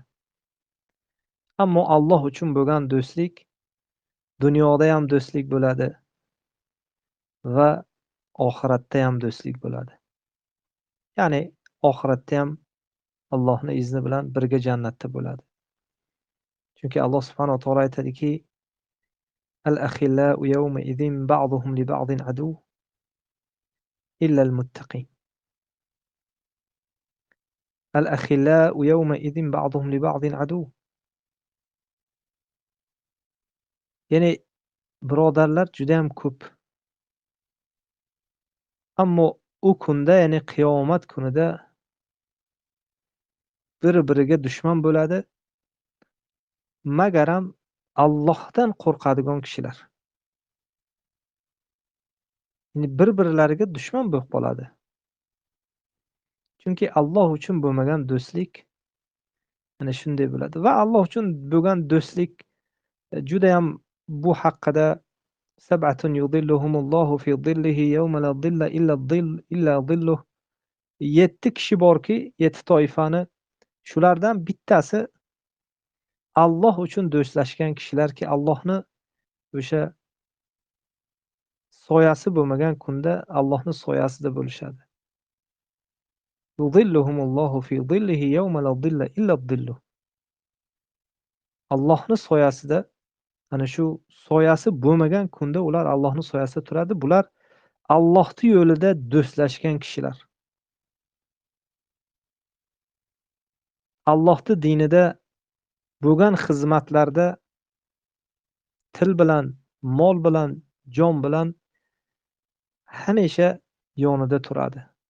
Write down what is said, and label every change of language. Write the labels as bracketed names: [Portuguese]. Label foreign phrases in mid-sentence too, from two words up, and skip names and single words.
[Uzbek] Ammo Alloh uchun bo'lgan do'stlik dunyoda ham do'stlik bo'ladi va oxiratda ham do'stlik bo'ladi. Ya'ni oxiratda ham Allohning izni bilan birga jannatda bo'ladi. Chunki Alloh [Arabic] سبحانه وتعالى [Uzbek] aytadiki: [Arabic] "الأخلاء يومئذ بعضهم لبعض عدو إلا المتقين." الأخلاء يومئذ بعضهم لبعض عدو. [Uzbek] Ya'ni birodarlar juda ham ko'p. Ammo u kunda, ya'ni qiyomat kunida bir-biriga dushman bo'ladi magaram Allohdan qo'rqadigan kishilar. Ya'ni bir-birlariga dushman bo'lib qoladi. Chunki Alloh uchun bo'lmagan do'stlik ana shunday bo'ladi va Alloh uchun bo'lgan do'stlik judayam bu haqida [Arabic] سبعة يظلهم الله في ظله يوم لا ظل إلا ظله [Uzbek] 7 kishi borki, 7 toifani shulardan bittasi Alloh uchun do'stlashgan kishilarki, Allohni o'sha soyasi bo'lmagan kunda Allohning soyasida bo'lishadi. [Arabic] يظلهم الله في ظله يوم لا ظل إلا ظله. [Uzbek] Allohning soyasida ana shu soyasi bo'lmagan kunda ular Allohning soyasida turadi. Bular Allohning yo'lida do'stlashgan kishilar. Allohning dinida bo'lgan xizmatlarda til bilan, mol bilan, jon bilan hamisha yonida turadi.